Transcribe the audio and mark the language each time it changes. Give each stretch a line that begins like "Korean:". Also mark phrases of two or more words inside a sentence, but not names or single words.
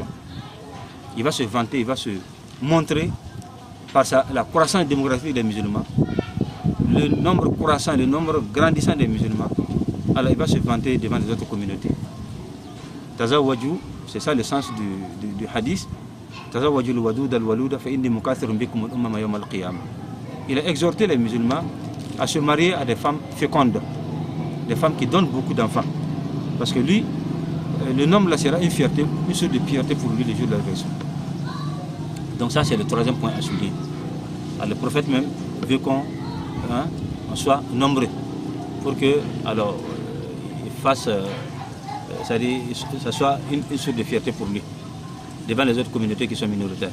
French: Il va se vanter, il va se montrer par la croissance démographique des musulmans, le nombre croissant, le nombre grandissant des musulmans. Alors il va se vanter devant les autres communautés. Tazawwaju, c'est ça le sens du hadith.
Arabic: تزوجوا الودود الولود فإني مكاثر بكم الأمم يوم القيامة.
French: Il a exhorté les musulmans à se marier à des femmes fécondes, des femmes qui donnent beaucoup d'enfants. Parce que lui, le nombre là sera une fierté, une sorte de fierté pour lui le jour de la résurrection. Donc ça c'est le troisième point à souligner. Alors, le prophète même veut qu'on soit nombreux pour que alors il fasse, c'est-à-dire ça soit une sorte de fierté pour lui devant les autres communautés qui sont minoritaires.